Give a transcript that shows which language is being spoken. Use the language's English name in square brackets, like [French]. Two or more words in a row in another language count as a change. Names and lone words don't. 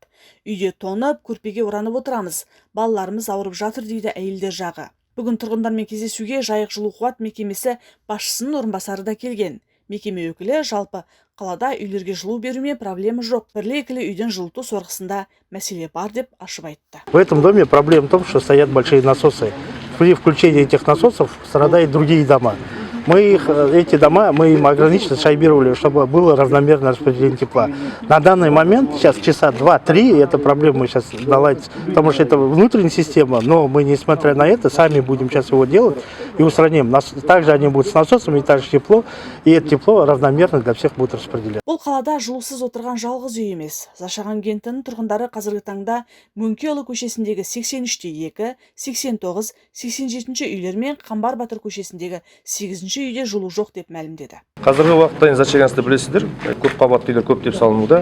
[Kazakh] Үйде тоңып, көрпеге оранып отырамыз. Балаларымыз ауырып жатыр дейді әйелдер жағы. Бүгін тұрғындармен кездесуге Жайық жылу қуат мекемесі басшысының орынбасары да келген. Мекеме өкілі жалпы қалада үйлерге жылу берумен проблема жоқ. Бірлі-екілі үйден жылыту сорғысында мәселе бар деп ашып айтты. [Russian] В этом доме проблема в том, что стоят большие насосы. При включении этих насосов страдают другие дома. Эти дома мы им ограниченно шайбировали, чтобы было равномерное распределение тепла. На данный момент, сейчас часа 2-3, эта проблема сейчас наладится, потому что это внутренняя система, но мы, несмотря на это, сами будем сейчас его делать и устраним. Также они будут с насосами, и также тепло, и это тепло равномерно для всех будет распределяться. [Kazakh] Бұл қалада жылусыз отырған жалғыз үй емес. Зашаған кентінің тұрғындары қазіргі таңда Мөңкеұлы көшесіндегі 83-те 2, 89, 87-ші үйлер мен Қамбар Батыр көшесіндегі 8-ші үйде жылу жоқ деп мәлімдеді. Қазіргі уақытта Зашағанды білесіздер, көп қабатты үйлер көп деп салынуда.